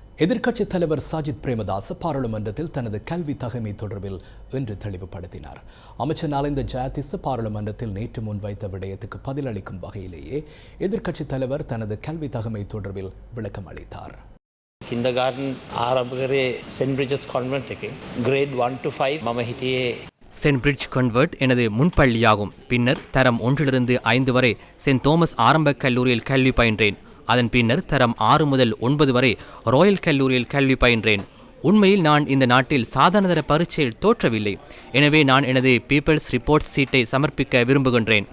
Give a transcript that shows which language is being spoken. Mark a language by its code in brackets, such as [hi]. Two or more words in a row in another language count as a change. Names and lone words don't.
[ta] எதிர்க்கட்சித் தலைவர் சாஜித் பிரேமதாச பாராளுமன்றத்தில் தனது கல்வி தகமை தொடர்பில் இன்று தெளிவுபடுத்தினார். அமைச்சர் நலிந்த ஜெயதிச பாராளுமன்றத்தில் நேற்று முன்வைத்த விடயத்துக்கு பதிலளிக்கும் வகையிலேயே எதிர்க்கட்சித் தலைவர் தனது கல்வி தகமை தொடர்பில் விளக்கம் அளித்தார். [si] Kindergarten ආරම්භ St. Bridges Convent එකේ [en] grade 1 to 5 [si] මම හිටියේ [ta] சென்ட் பிரிட்ஜ் கன்வெர்ட் எனது முன்பள்ளியாகும். பின்னர் தரம் 1 to 5 வரை சென்ட் தோமஸ் ஆரம்ப கல்லூரியில் கல்வி பயின்றேன். அதன் பின்னர் தரம் 6 முதல் 9 வரை ராயல் கல்லூரியில் கல்வி பயின்றேன். உண்மையில் நான் இந்த நாட்டில் சாதாரணதர பரீட்சையில் தோற்றவில்லை. எனவே நான் எனது [en] people's reports [ta] சீட்டை சமர்ப்பிக்க விரும்புகின்றேன்.